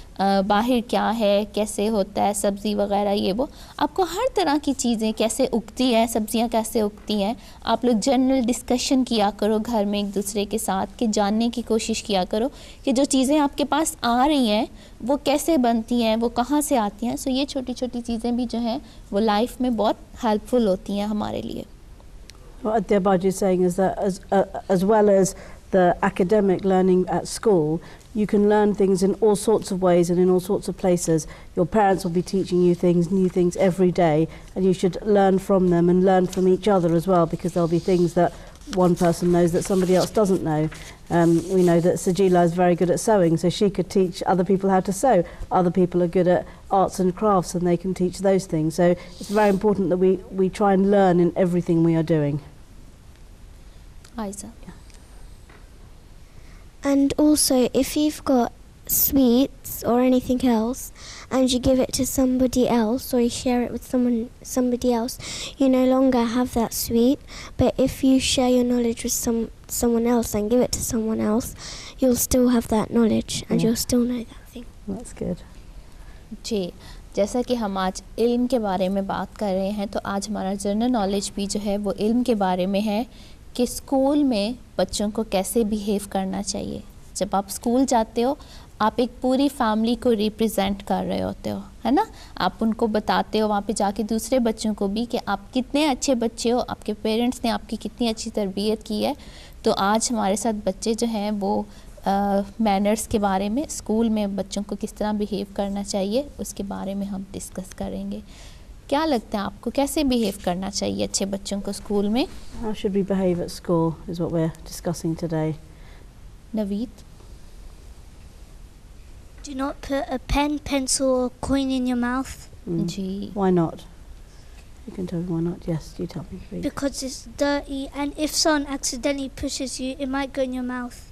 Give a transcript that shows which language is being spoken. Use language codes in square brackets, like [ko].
[hi] बाहर क्या है, कैसे होता है, सब्ज़ी वगैरह ये वो, आपको हर तरह की चीज़ें कैसे उगती हैं, सब्ज़ियाँ कैसे उगती हैं, आप लोग जनरल डिस्कशन किया करो घर में एक दूसरे के साथ, कि जानने की कोशिश किया करो कि जो चीज़ें आपके पास आ रही हैं वो कैसे बनती हैं, वो कहाँ से आती हैं। सो ये छोटी छोटी चीज़ें भी जो हैं वो लाइफ में बहुत हेल्पफुल होती हैं हमारे लिए। [en] What Adyabaji is saying is that as well as the academic learning at school, you can learn things in all sorts of ways and in all sorts of places. Your parents will be teaching you things, new things every day, and you should learn from them and learn from each other as well, because there'll be things that one person knows that somebody else doesn't know. We know that Sajila is very good at sewing, so she could teach other people how to sew. Other people are good at arts and crafts and they can teach those things. So it's very important that we try and learn in everything we are doing. Aiza. And also, if you've got sweets or anything else and you give it to somebody else or you share it with somebody else, you no longer have that sweet. But if you share your knowledge with someone else and give it to someone else, you'll still have that knowledge and you'll still know that thing. That's good. [hi] जी, जैसा कि हम आज इल्म के बारे में बात कर रहे हैं, तो आज हमारा जनरल नॉलेज भी जो है वो इल्म के बारे में है कि स्कूल में बच्चों को कैसे बिहेव करना चाहिए. जब आप स्कूल जाते हो आप एक पूरी फैमिली को रिप्रेजेंट कर रहे होते हो, है ना. आप उनको बताते हो वहाँ पे जाके दूसरे बच्चों को भी कि आप कितने अच्छे बच्चे हो, आपके पेरेंट्स ने आपकी कितनी अच्छी तरबियत की है. तो आज हमारे साथ बच्चे जो हैं वो मैनर्स के बारे में, स्कूल में बच्चों को किस तरह बिहेव करना चाहिए उसके बारे में हम डिस्कस करेंगे. क्या लगता है आपको, कैसे बिहेव करना चाहिए अच्छे बच्चों को स्कूल में? [en] How should we behave at school is what we're discussing today. [hi] Naveed. [en] Do not put a pen, pencil or coin in your mouth. [hi] Ji. [en] Why not? You can tell me why not. Yes, you tell me. Please. Because it's dirty, and if someone accidentally pushes you, it might go in your mouth.